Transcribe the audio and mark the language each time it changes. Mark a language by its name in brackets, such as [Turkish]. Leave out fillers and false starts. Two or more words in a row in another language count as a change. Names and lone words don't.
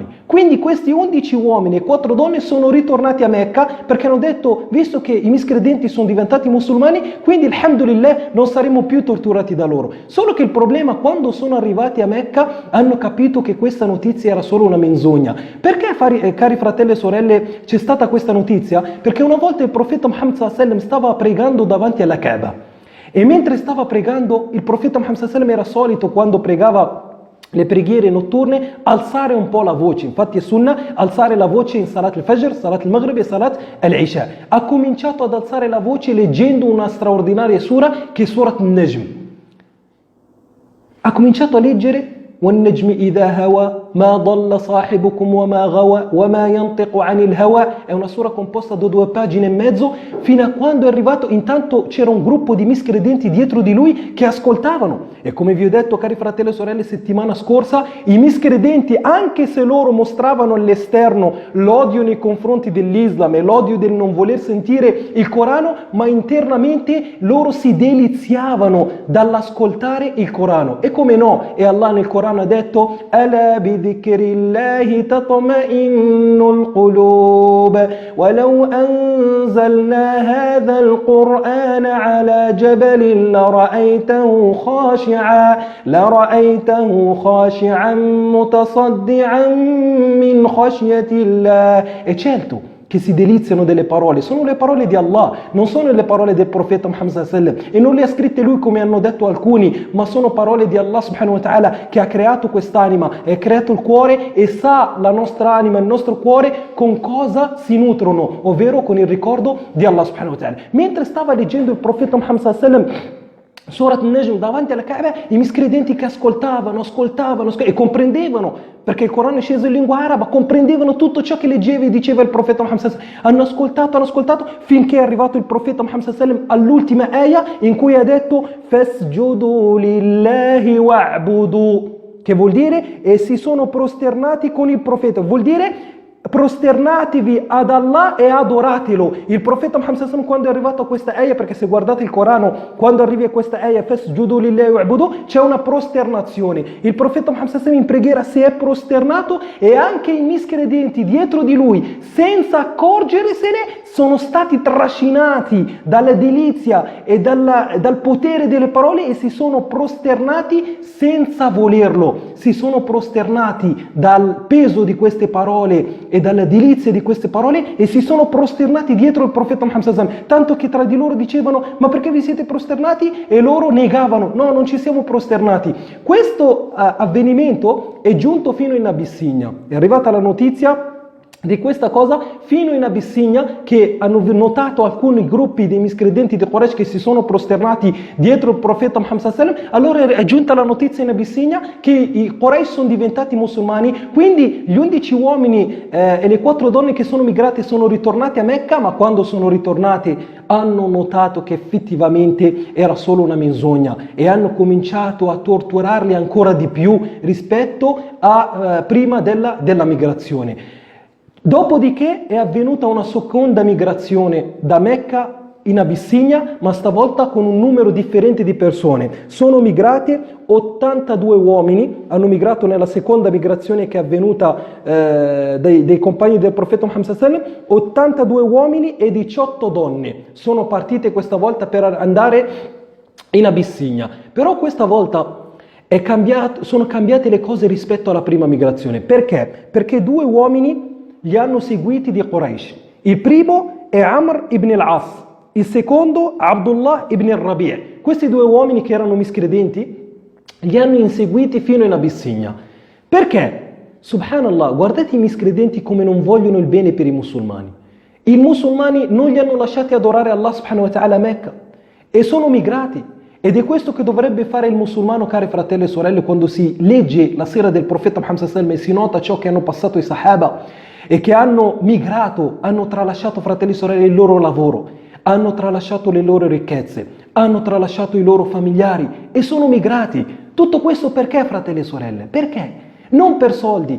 [Italian] Quindi questi 11 uomini e 4 donne sono ritornati a Mecca perché hanno detto, visto che i miscredenti sono diventati musulmani, quindi alhamdulillah non saremo più torturati da loro. Solo che il problema, quando sono arrivati a Mecca, hanno capito che questa notizia era solo una menzogna. Perché, cari fratelli e sorelle, c'è stata questa notizia? Perché una volta il profeta Muhammad [Arabic] صلى الله عليه وسلم [Italian] stava pregando davanti alla Kaaba. E mentre stava pregando, il profeta Muhammad [Arabic] صلى الله عليه وسلم [Italian] era solito, quando pregava le preghiere notturne, alzare un po' la voce. Infatti è sunnah alzare la voce in Salat al-Fajr, Salat al-Maghrib e Salat al-Isha. Ha cominciato ad alzare la voce leggendo una straordinaria sura che è Surat al-Najm. Ha cominciato a leggere [Arabic] وَالنَّجْمِ إِذَا هَوَى مَا ضَلَّ صَاحِبُكُمْ وَمَا غَوَى وَمَا يَنْطِقُ عَنِ الْهَوَى. [Italian] È una sura composta da 2 pagine e mezzo, fino a quando è arrivato. Intanto c'era un gruppo di miscredenti dietro di lui che ascoltavano. E come vi ho detto, cari fratelli e sorelle, settimana scorsa, i miscredenti, anche se loro mostravano all'esterno l'odio nei confronti dell'Islam e l'odio del non voler sentire il Corano, ma internamente loro si deliziavano dall'ascoltare il Corano. E come no? E Allah nel Corano ha detto [Arabic] أَلَا بِذِكْرِ اللَّهِ تَطْمَئِنُّ الْقُلُوبِ وَلَوْ أَنزَلْنَا هَذَا الْقُرْآنَ عَلَى جَبَلٍ لَرَأَيْتَهُ خَاشِعًا مُتَصَدِّعًا مِنْ خَشْيَةِ اللَّهِ. [Italian] E certo che si deliziano delle parole, sono le parole di Allah, non sono le parole del profeta Muhammad [Arabic] صلى الله عليه وسلم, [Italian] e non le ha scritte lui come hanno detto alcuni, ma sono parole di Allah [Arabic] سبحانه وتعالى, [Italian] che ha creato quest'anima, ha creato il cuore e sa la nostra anima, il nostro cuore con cosa si nutrono, ovvero con il ricordo di Allah [Arabic] سبحانه وتعالى. [Italian] Mentre stava leggendo il profeta Muhammad [Arabic] صلى الله عليه وسلم [Italian] Surat al-Najm davanti alla Kaaba, i miscredenti che ascoltavano e comprendevano, perché il Corano è sceso in lingua araba, comprendevano tutto ciò che leggeva e diceva il profeta Muhammad [Arabic] صلى الله عليه وسلم. [Italian] Hanno ascoltato finché è arrivato il profeta Muhammad [Arabic] صلى الله عليه وسلم [Italian] all'ultima ayah, in cui ha detto [Arabic] فاسجدوا لله واعبدوا, [Italian] che vuol dire e si sono prosternati con il profeta, vuol dire prosternatevi ad Allah e adoratelo. Il profeta Muhammad [Arabic] صلى الله عليه وسلم, [Italian] quando è arrivato a questa ayah, perché se guardate il Corano, quando arrivi a questa ayah [Arabic] فاسجدوا لله واعبدوا, [Italian] c'è una prosternazione. Il profeta Muhammad [Arabic] صلى الله عليه وسلم [Italian] in preghiera si è prosternato, e anche i miscredenti dietro di lui, senza accorgersene, sono stati trascinati dalla delizia e dal potere delle parole e si sono prosternati senza volerlo. Si sono prosternati dal peso di queste parole e dalla delizia di queste parole, e si sono prosternati dietro il profeta Muhammad [Arabic] صلى الله عليه وسلم, [Italian] tanto che tra di loro dicevano: ma perché vi siete prosternati? E loro negavano: no, non ci siamo prosternati. Questo avvenimento è giunto fino in Abissinia, è arrivata la notizia di questa cosa fino in Abissinia, che hanno notato alcuni gruppi dei miscredenti di Quraysh che si sono prosternati dietro il profeta Muhammad [Arabic] صلى الله عليه وسلم. [Italian] Allora è giunta la notizia in Abissinia che i Quraysh sono diventati musulmani, quindi gli 11 uomini e le 4 donne che sono migrate sono ritornati a Mecca, ma quando sono ritornati hanno notato che effettivamente era solo una menzogna e hanno cominciato a torturarli ancora di più rispetto a prima della migrazione. Dopodiché è avvenuta una seconda migrazione da Mecca in Abissinia, ma stavolta con un numero differente di persone. Sono migrati 82 uomini, hanno migrato nella seconda migrazione che è avvenuta dei compagni del profeta Muhammad [Arabic] صلى الله عليه وسلم. [Italian] 82 uomini e 18 donne sono partite questa volta per andare in Abissinia. Però questa volta sono cambiate le cose rispetto alla prima migrazione. Perché? Perché 2 uomini li hanno seguiti di Quraysh. Il primo è Amr ibn al-As, il secondo Abdullah ibn al-Rabi'. Questi 2 uomini che erano miscredenti li hanno inseguiti fino in Abissinia. Perché? Subhanallah, guardate i miscredenti come non vogliono il bene per i musulmani. I musulmani non li hanno lasciati adorare Allah [Arabic] سبحانه وتعالى [Italian] a Mecca e sono migrati. Ed è questo che dovrebbe fare il musulmano, cari fratelli e sorelle, quando si legge la sera del profeta Muhammad [Arabic] صلى الله عليه وسلم [Italian] e si nota ciò che hanno passato i Sahaba e che hanno migrato, hanno tralasciato, fratelli e sorelle, il loro lavoro, hanno tralasciato le loro ricchezze, hanno tralasciato i loro familiari e sono migrati. Tutto questo perché, fratelli e sorelle? Perché? Non per soldi.